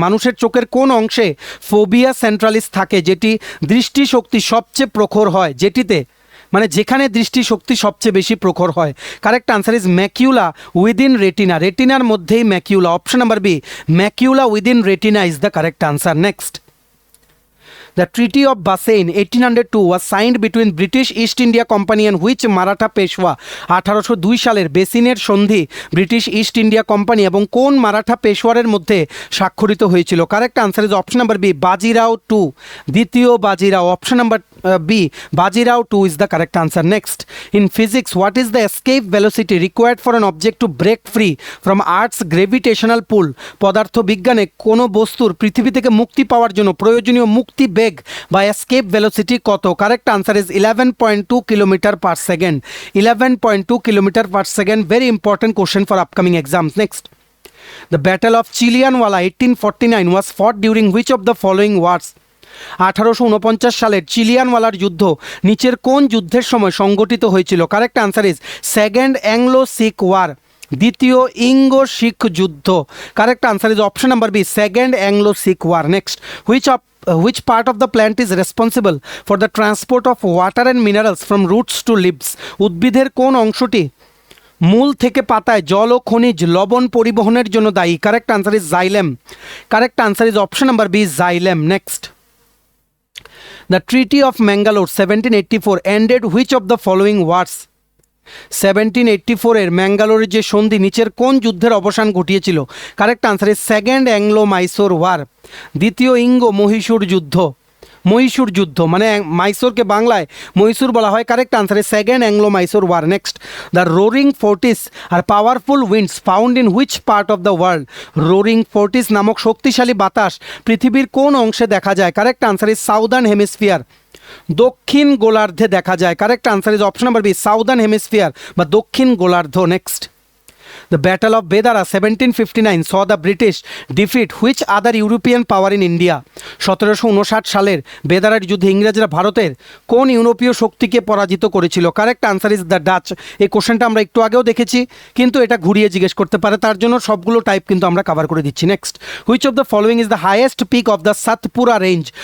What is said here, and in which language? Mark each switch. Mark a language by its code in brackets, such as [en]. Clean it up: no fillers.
[bn] মানুষের চোখের কোন অংশে ফোবিয়া সেন্ট্রালিস থাকে, যেটি দৃষ্টিশক্তি সবচেয়ে প্রখর হয়, যেটিতে মানে যেখানে দৃষ্টিশক্তি সবচেয়ে বেশি প্রখর হয়? [en] Correct answer is macula within retina. [bn] রেটিনার মধ্যেই ম্যাকিউলা। [en] Option number B, macula within retina is the correct answer. Next, The Treaty of Bassein 1802 was signed between British East India Company and which Maratha Peshwa? [bn] 1802 সালের বেসিনের সন্ধি ব্রিটিশ ইস্ট ইন্ডিয়া কোম্পানি এবং কোন মারাঠা পেশওয়ারের মধ্যে স্বাক্ষরিত হয়েছিল? [en] correct answer is option number B, Bajirao two, [bn] দ্বিতীয় Bajirao. [en] Option number B, Bajirao two is the correct answer. Next, in physics what is the escape velocity required for an object to break free from earth's gravitational pull? [bn] পদার্থবিজ্ঞানে কোনো বস্তুর পৃথিবী থেকে মুক্তি পাওয়ার জন্য প্রয়োজনীয় মুক্তি বেগ বা এস্কেপ ভেলোসিটি কত? [en] Correct answer is 11.2 kilometre per second. 11.2 kilometre per second. Very important question for upcoming exams. Next, the battle of Chillianwala 1849 was fought during which of the following wars? [bn] 1849 সালের চিলিয়ানওয়ালার যুদ্ধ নিচের কোন যুদ্ধের সময় সংগঠিত হয়েছিল? [en] correct answer is second Anglo Sikh war, [bn] দ্বিতীয় ইঙ্গো শিখ যুদ্ধ। [en] Correct answer is option number B, second Anglo Sikh war. Next, which part of the plant is responsible for the transport of water and minerals from roots to leaves? [bn] উদ্ভিদের কোন অংশটি মূল থেকে পাতায় জল ও খনিজ লবণ পরিবহনের জন্য দায়ী? [en] Correct answer is xylem. Correct answer is option number B, xylem. Next, The Treaty of Mangalore 1784 ended which of the following wars? [bn] 1784 এর ম্যাঙ্গালোরের যে সন্ধি নিচের কোন যুদ্ধের অবসান ঘটিয়েছিল? [en] correct answer is second Anglo Mysore war, [bn] দ্বিতীয় ইঙ্গো মহীশূর যুদ্ধ। মহীশূর যুদ্ধ মানে মাইসোরকে বাংলায় মহীশূর বলা হয়। [en] Correct answer is second Anglo Mysore war. Next, the roaring forties are powerful winds found in which part of the world? [bn] Roaring Fortis নামক শক্তিশালী বাতাস পৃথিবীর কোন অংশে দেখা যায়? [en] correct answer is southern hemisphere, [bn] দক্ষিণ গোলার্ধে দেখা যায়। [en] correct answer is option number B, southern hemisphere [bn] বা দক্ষিণ গোলার্ধ। [en] Next, The Battle of Bedara 1759 saw the British defeat which other European power in India? [bn] 1759 সালের বেদারার যুদ্ধে ইংরেজরা ভারতের কোন ইউরোপীয় শক্তিকে পরাজিত করেছিল? [en] Correct answer is the Dutch. [bn] এই কোশ্চেনটা আমরা একটু আগেও দেখেছি, কিন্তু এটা ঘুরিয়ে জিজ্ঞেস করতে পারে, তার জন্য সবগুলো টাইপ কিন্তু আমরা কভার করে দিচ্ছি। [en] Next, which of the following is the highest peak of the Satpura range?